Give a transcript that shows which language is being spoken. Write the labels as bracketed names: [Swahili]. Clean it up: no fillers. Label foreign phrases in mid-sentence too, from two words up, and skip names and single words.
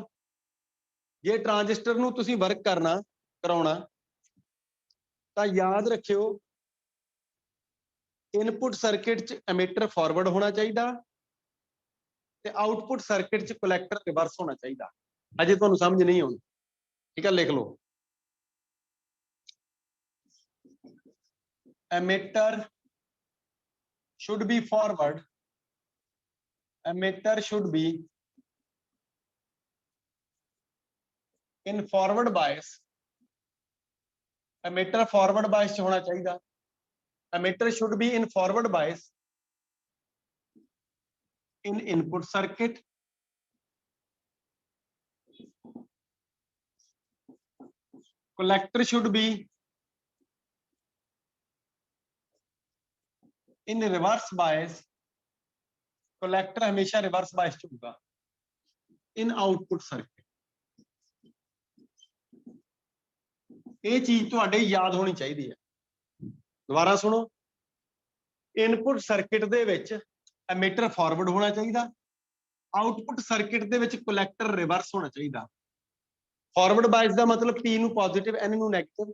[Punjabi] ਜੇ ਟ੍ਰਾਂजिस्टर ਨੂੰ ਤੁਸੀਂ ਵਰਕ ਕਰਾਉਣਾ ਤਾਂ ਯਾਦ ਰੱਖਿਓ, [English] input circuit [Punjabi] 'ਚ ਐਮੀਟਰ ਫਾਰਵਰਡ ਹੋਣਾ ਚਾਹੀਦਾ ਤੇ [English] output circuit [Punjabi] 'ਚ ਕਲੈਕਟਰ ਰਿਵਰਸ ਹੋਣਾ ਚਾਹੀਦਾ। ਅਜੇ ਤੁਹਾਨੂੰ ਸਮਝ ਨਹੀਂ ਆਉਣੀ, ਠੀਕ ਹੈ। ਲਿਖ ਲਓ, ਐਮੀਟਰ [English] should be forward, emitter should be in forward bias, emitter forward bias [Punjabi] 'ਚ ਹੋਣਾ ਚਾਹੀਦਾ। [English] emitter should be in forward bias in input circuit, collector should be in reverse bias, collector हमेशा reverse bias [Punjabi] ਚ ਹੋਗਾ [English] in output circuit। [Punjabi] ਇਹ ਚੀਜ਼ ਤੁਹਾਡੇ ਯਾਦ ਹੋਣੀ ਚਾਹੀਦੀ ਹੈ। ਦੁਬਾਰਾ ਸੁਣੋ, [English] input circuit [Punjabi] ਦੇ ਵਿੱਚ ਐਮੀਟਰ ਫਾਰਵਰਡ ਹੋਣਾ ਚਾਹੀਦਾ, [English] output circuit [Punjabi] ਦੇ ਵਿੱਚ ਕਲੈਕਟਰ ਰਿਵਰਸ ਹੋਣਾ ਚਾਹੀਦਾ। [English] forward bias [Punjabi] ਦਾ ਮਤਲਬ P ਨੂੰ ਪੋਜ਼ਿਟਿਵ, N ਨੂੰ ਨੈਗੇਟਿਵ।